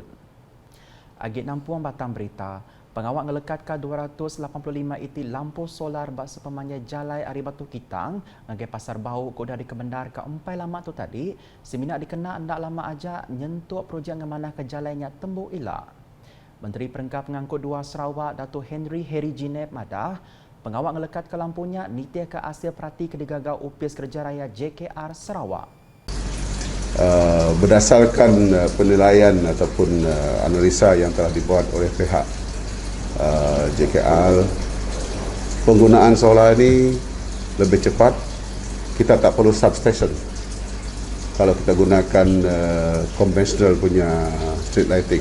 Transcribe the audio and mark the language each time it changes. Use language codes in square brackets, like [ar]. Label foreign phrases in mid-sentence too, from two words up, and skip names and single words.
[iba] Agit nampuang batang berita, pengawal ngelekat ke 285 iti lampu solar bak sepemanjai jalai Ari Batu Kitang ngagai pasar bau ko dari kebendar ke empai lama tu tadi semina dikena andak lama aja nyentuh projek ngemanah ke jalainya tembuk ilak. Menteri Perengkap Pengangkut 2 Sarawak Datuk Henry Heri Jineb madah pengawal ngelekat ke lampunya nitia ke hasil perhati kedigagau upis kerja raya JKR Sarawak. [ms] Berdasarkan penilaian ataupun analisa yang telah dibuat oleh pihak JKR. Penggunaan solar ini lebih cepat, kita tak perlu substation kalau kita gunakan konvensional punya [en] street lighting.